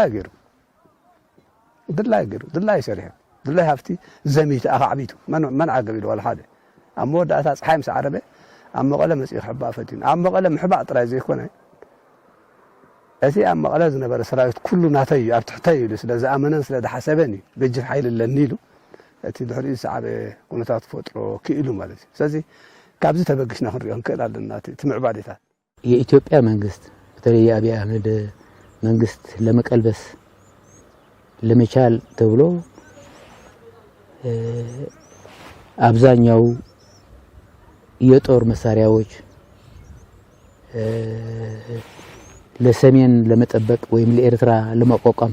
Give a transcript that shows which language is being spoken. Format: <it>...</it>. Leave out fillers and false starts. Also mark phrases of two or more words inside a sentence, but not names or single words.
<ti>ድላይ ሰሪሑ ድላይ ሃፍቲ ዘሚት ኣኻዕቢቱ መን ዓገብ ኢሉ ዋላ ሓደ ኣብ መወዳእታ ፀሓይ ምስ ዓረበ ኣብ መቐለ መፅኡ ክሕባእ ፈቲኑ ኣብ መቐለ ምሕባእ ጥራይ ዘይኮነ እቲ ኣብ መቐለ ዝነበረ ሰራዊት ኩሉ ናተይ እዩ ኣብ ትሕተይ ኢሉ ስለ ዝኣመነን ስለ ዝሓሰበን እዩ ገጅፍ ሓይሊ ኣለኒ ኢሉ እቲ ድሕሪኡ ዝሰዓበ ኩነታት ፈጥሮ ክኢሉ ማለት እዩ። ስለዚ ካብዚ ተበግሽና ክንሪኦ ንክእል ኣለና እቲ ምዕባለታት</ti> <am>የኢትዮጵያ መንግስት በተለይ የአብይ አህመድ መንግስት ለመቀልበስ ለመቻል ተብሎ አብዛኛው የጦር መሳሪያዎች ለሰሜን ለመጠበቅ ወይም ለኤርትራ ለማቋቋም</am>